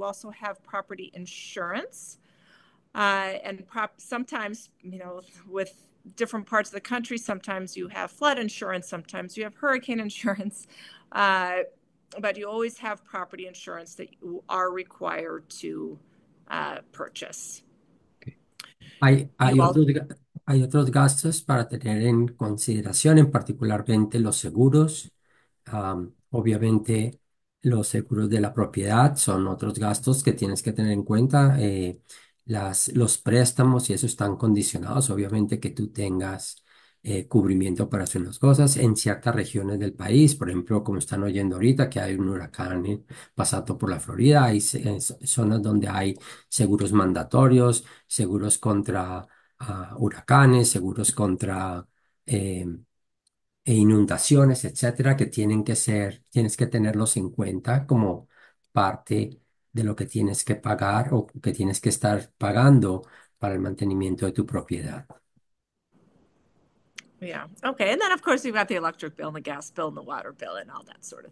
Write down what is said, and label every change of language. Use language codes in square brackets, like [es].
[en] You also have property insurance. And sometimes, with different parts of the country, sometimes you have flood insurance, sometimes you have hurricane insurance, uh, but you always have property insurance that you are required to purchase. You [es] Hay [en] all, [es] hay otros gastos para tener en consideración, en particularmente los seguros. Obviamente, los seguros de la propiedad son otros gastos que tienes que tener en cuenta. Los préstamos y eso están condicionados, obviamente, que tú tengas cubrimiento para hacer las cosas en ciertas regiones del país. Por ejemplo, como están oyendo ahorita, que hay un huracán pasando por la Florida, hay zonas donde hay seguros mandatorios, seguros contra huracanes, seguros contra eh, inundaciones, etcétera, que tienen que ser, tienes que tenerlos en cuenta como parte de lo que tienes que pagar o que tienes que estar pagando para el mantenimiento de tu propiedad. [en] yeah, okay. And then, of course, you've got the electric bill and the gas bill and the water bill and all that sort of